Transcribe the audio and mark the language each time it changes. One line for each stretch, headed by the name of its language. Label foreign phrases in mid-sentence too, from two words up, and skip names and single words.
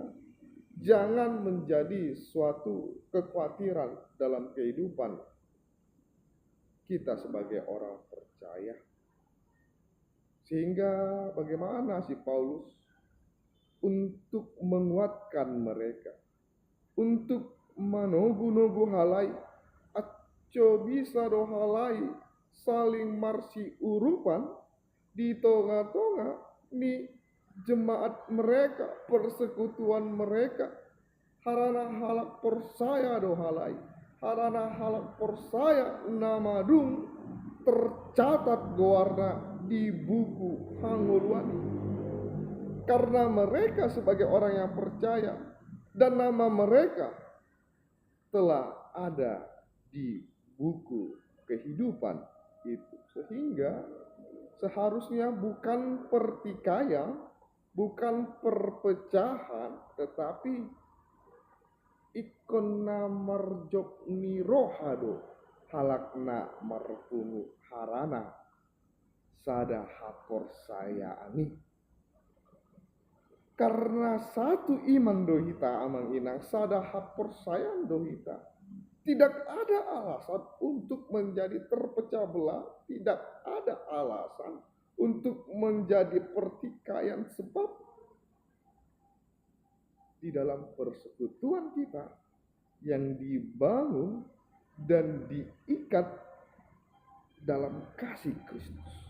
Indonesian: Jangan menjadi suatu kekhawatiran dalam kehidupan kita sebagai orang percaya. Sehingga bagaimana si Paulus untuk menguatkan mereka, untuk manogu-nogu
Batak Toba: halai, aco bisa do halai saling marsi urupan di tengah-tengah ni
Indonesian: jemaat mereka, persekutuan mereka,
Batak Toba: harana halak persaya do halai, harana halak persaya nama dung tercatat goarna di buku Hanguluani.
Indonesian: Karena mereka sebagai orang yang percaya dan nama mereka telah ada di buku kehidupan itu. Sehingga seharusnya bukan pertikaian, bukan perpecahan, tetapi
Batak Toba: ikonna marjok nirohado halakna marpungu harana sada hapor saya ani.
Indonesian: Karena satu iman
Batak Toba: dohita amang inang sada hapor saya dohita.
Indonesian: Tidak ada alasan untuk menjadi terpecah belah, tidak ada alasan untuk menjadi pertikaian, sebab di dalam persekutuan kita yang dibangun dan diikat dalam kasih Kristus.